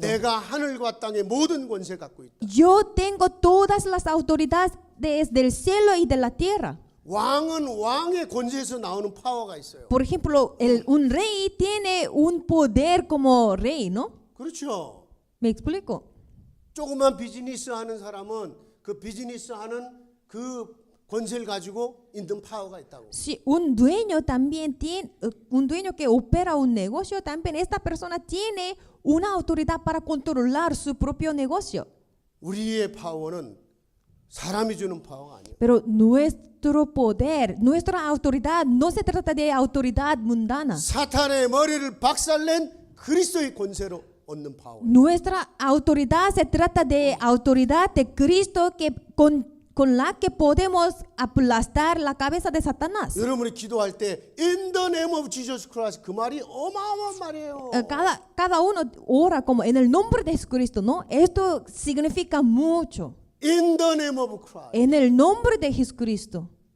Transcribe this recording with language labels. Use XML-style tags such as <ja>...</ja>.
<ko>내가 하늘과 땅의 모든 권세 갖고 있다.</ko> <es>Yo tengo todas las autoridades del cielo y de la tierra.</es> <ko>왕은 왕의 권세에서 나오는 파워가 있어요.</ko> <es>Por ejemplo, un rey tiene un poder como rey, ¿no?</es> <ko>그렇죠.</ko> <es>¿Me explico?</es> <ko>조그만 비즈니스 하는 사람은 그 비즈니스 하는 그 권세를 가지고 있는 파워가 있다고.</ko> <es>Si un dueño también tiene, un dueño que opera un negocio, también esta persona tiene una autoridad para controlar su propio negocio.</es> <ko>우리의 파워는 사람이 주는 파워가 아니에요.</ko> <es>Pero nuestro poder, nuestra autoridad no se trata de autoridad mundana.</es> <ko>사탄의 머리를 박살낸 그리스도의 권세로 얻는 파워.</ko> <es>Nuestra autoridad se trata de autoridad de Cristo que con la que podemos aplastar la cabeza de Satanás.</es> <ko>여러분이 기도할 때</ko> <en>In the name of Jesus Christ</en> <ko>그 말이 어마어마한 말이에요.</ko> <es>Cada uno ora como en el nombre de Jesucristo, ¿no? Esto significa mucho.</es> <en>In the name of Christ.</en> <es>En el nombre de Jesucristo.</es>